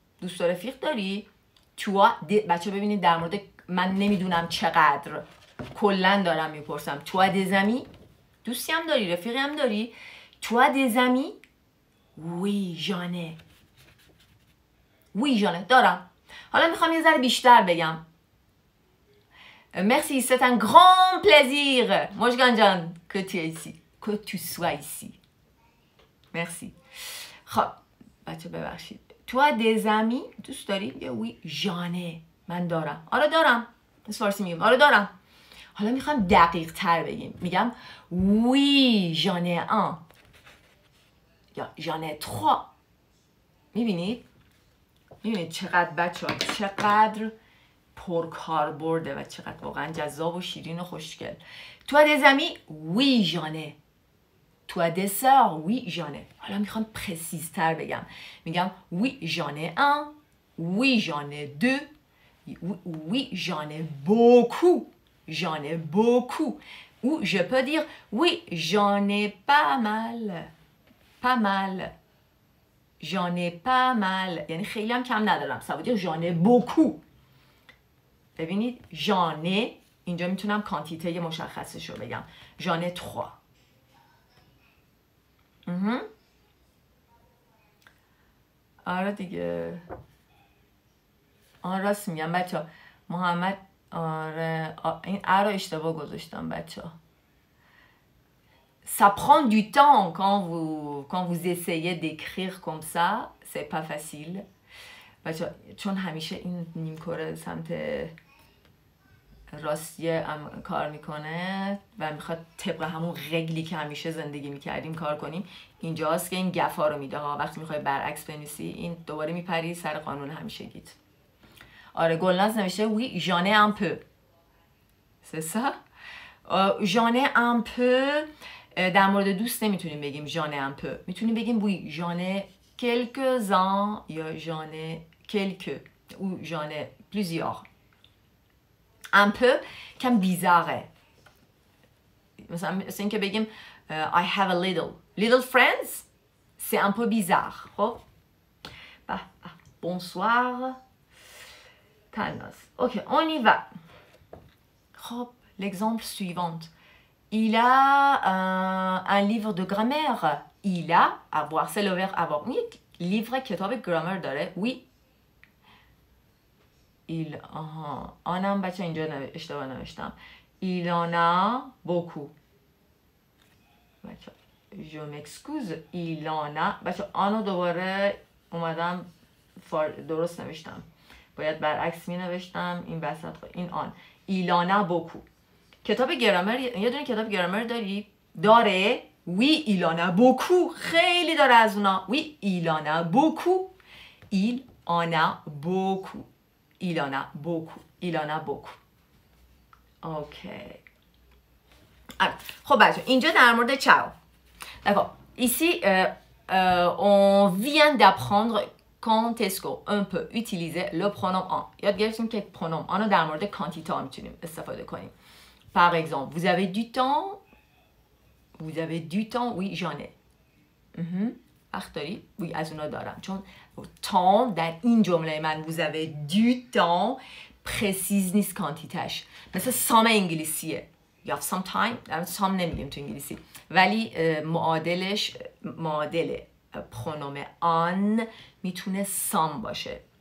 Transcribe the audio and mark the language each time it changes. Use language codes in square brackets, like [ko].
[fa] دوست رفیق داری؟ بچه ببینید در مورد من نمیدونم چقدر کلن دارم میپرسم. [fr] Tu as des amis. [fa] دوستی هم داری؟ رفیقی هم داری؟ [fr] Tu as des amis. Oui, j'en ai. Oui, j'en ai. [fa] دارم. حالا میخوام یه ذره بیشتر بگم. [fr] Merci, c'est un grand plaisir. مژگان جان que tu es ici. Que tu sois ici. Merci. [fa] خب بچه ببخشید. [fr] Tu as des amis. [fa] دوست داری؟ یا [fr] oui, j'en ai. [fa] من دارم. آره دارم. فارسی میگم. آره دارم. حالا میخوام دقیق تر بگیم. میگم [fr] oui, j'en ai un. یا j'en ai 3. [fa] میبینید چقدر بچه ها چقدر پرکاربرده و چقدر واقعا جذاب و شیرین و خوشگل. [fr] Tu as des amis? Oui, j'en ai. Tu as des sœurs? Oui, j'en ai. [fa] حالا میخوام پرسیزتر بگم. میگم [fr] oui, j'en ai un. Oui, j'en ai 2. Oui, j'en ai beaucoup. J'en ai beaucoup. Ou je peux dire oui, j'en ai pas mal. Pas mal. J'en ai pas mal. [fa] یعنی خیلی هم کم ندارم. [fr] Ça veut dire j'en ai beaucoup. [fa] ببینید [fr] j'en ai [fa] اینجا میتونم کانتیته مشخصش رو بگم. [fr] j'en ai 3. [fa] آره دیگه. راست میگم بچه ها. محمد آره این رو اشتباه گذاشتم بچه ها. [fr] Ça prend du temps quand vous essayez d'écrire comme ça. C'est pas facile. [fa] بچه ها چون همیشه این نیمکره سمت راستیه کار میکنه و میخواد طبق همون رگلی که همیشه زندگی میکردیم کار کنیم. اینجاست که این گفا رو میده ها. وقتی میخوای برعکس بنویسی این دوباره میپری سر قانون همیشگیت. آره گلناز نوشته [fr] oui j'en ai un peu. C'est ça. j'en ai un peu. [fa] در مورد دوست نمیتونیم بگیم [fr] j'en ai un peu. [fa] میتونیم بگیم [fr] oui j'en ai quelques-uns یا j'en ai quelques ou j'en ai plusieurs. un peu [fa] کم بیزاره. مثلا اینکه بگیم [en] I have a little friends [fr] c'est un peu bizarre. خب bonsoir Thanos. Ok, on y va. خب l'exemple suivant. Il a un livre de grammaire. Il a avoir c'est le verbe avoir. Oui, livre کتاب گرامر داره. Oui. [fa] Il آنم بچه اینجا اشتباه نوشتم. [fr] Il en a beaucoup. [fa] بچه je m'excuse. Il en a بچه آنو دوباره اومدم درست نوشتم. باید برعکس می نوشتم این وسط. [fr] این آن. Il en a beaucoup. [fa] کتاب گرامر یه دونه کتاب گرامر داره؟ [fr] Oui, il en a beaucoup. [fa] خیلی داره از اونا. [fr] Oui, il en a beaucoup. Il en a beaucoup. Il en a beaucoup. Il en a beaucoup. اوکی. [fa] خب بچه اینجا در مورد چاو. D'accord. [fr] Ici, on vient d'apprendre quand est-ce qu'on peut utiliser le pronom en. [fa] یاد گرفتیم که pronom en رو در مورد کانتیتا میتونیم استفاده کنیم. [fr] Par exemple, vous avez du temps? Vous avez du temps? Oui, j'en ai. [fa] وقت داری؟ Oui, از اونا دارم. چون temps در این جمله من [fr] vous avez du temps [fa] پرسیز نیست کانتیتش. مثل some انگلیسیه. [en] You have some time. [fa] some نمیگیم تو انگلیسی. ولی معادل پرونوم آن میتونه some باشه.